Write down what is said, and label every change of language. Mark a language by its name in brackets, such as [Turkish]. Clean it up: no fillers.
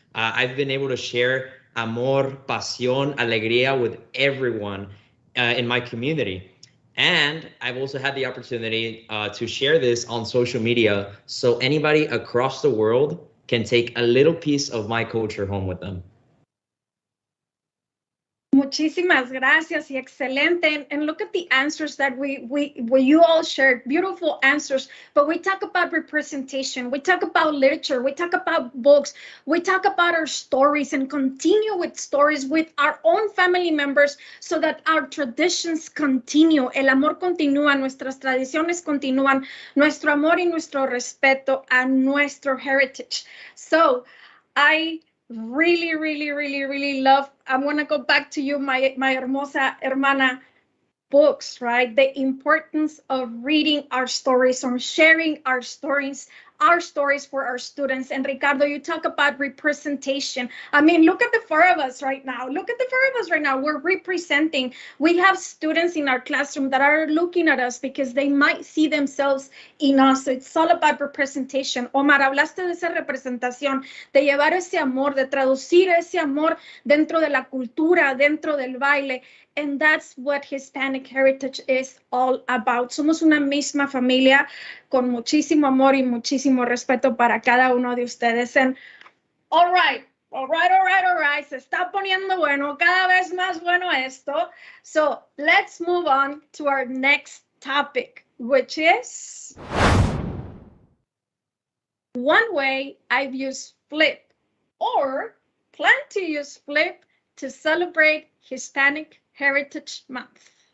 [English] I've been able to share [Spanish] amor, pasión, alegría [English] with everyone in my community. And I've also had the opportunity to share this on social media so anybody across the world can take a little piece of my culture home with them. [Spanish] Muchísimas gracias y excelente. [English] And look at the answers that you all shared. Beautiful answers. But we talk about representation. We talk about literature. We talk about books. We talk about our stories and continue with stories with our own family members so that our traditions continue. [Spanish] El amor continúa. Nuestras tradiciones continúan. Nuestro amor y nuestro respeto a nuestro heritage. [English] So I really love, I want to go back to you, my [Spanish] hermosa hermana, [English] books, right? The importance of reading our stories, on sharing our stories for our students. And Ricardo, you talk about representation. I mean, look at the four of us right now. We're representing. We have students in our classroom that are looking at us because they might see themselves in us. So it's all about representation. [Spanish] Omar, hablaste de esa representación, de llevar ese amor, de traducir ese amor dentro de la cultura, dentro del baile. [English] And that's what Hispanic heritage is all about. [Spanish] Somos una misma familia con muchísimo amor y muchísimo respeto para cada uno de ustedes. [English] And all right. [Spanish] Se está poniendo bueno, cada vez más bueno esto. [English] So let's move on to our next topic, which is one way I've used Flip or plan to use Flip to celebrate Hispanic Heritage Month.